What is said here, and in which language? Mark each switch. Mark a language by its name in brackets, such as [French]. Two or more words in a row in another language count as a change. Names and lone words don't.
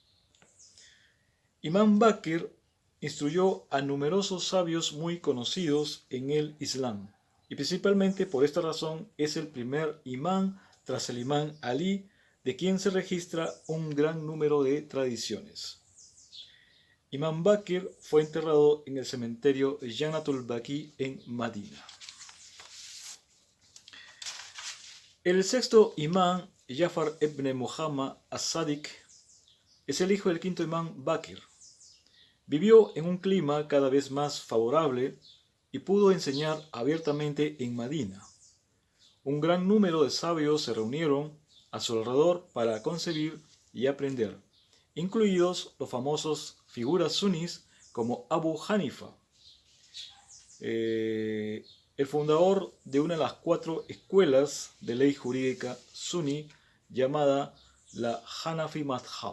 [Spanish] Imán Bakir instruyó a numerosos sabios muy conocidos en el Islam, y principalmente por esta razón es el primer imán tras el imán Ali, de quien se registra un gran número de tradiciones. Imán Bakir fue enterrado en el cementerio Jannatul Baqi en Madina. El sexto imán, Jafar ibn Muhammad as-Sadiq, es el hijo del quinto imán Bakir. Vivió en un clima cada vez más favorable y pudo enseñar abiertamente en Madina. Un gran número de sabios se reunieron a su alrededor para concebir y aprender, incluidos los famosos figuras sunis como Abu Hanifa, el fundador de una de las 4 escuelas de ley jurídica suní llamada la Hanafi Madhab.